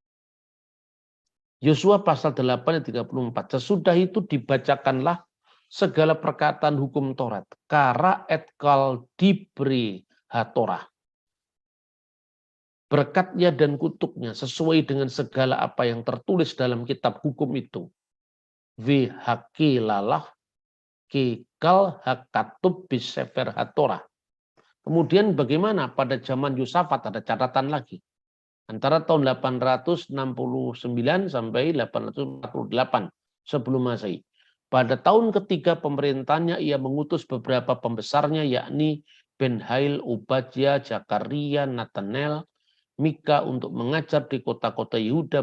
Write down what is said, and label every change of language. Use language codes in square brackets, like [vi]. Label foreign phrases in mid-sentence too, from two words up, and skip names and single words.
[id] Yosua pasal 8 ayat 34, sesudah itu dibacakanlah segala perkataan hukum Taurat, [he] קרא את כל דברי התורה, [id] berkatnya dan kutuknya sesuai dengan segala apa yang tertulis dalam kitab hukum itu. [he] והקללה ככל הכתוב בספר התורה. [id] Kemudian bagaimana pada zaman Yosafat, ada catatan lagi. Antara tahun 869 sampai 848 sebelum Masehi. Pada tahun ketiga pemerintahnya ia mengutus beberapa pembesarnya, yakni Ben-Hail, Obadya, Zakaria, Natanel, Mika untuk mengajar di kota-kota Yehuda.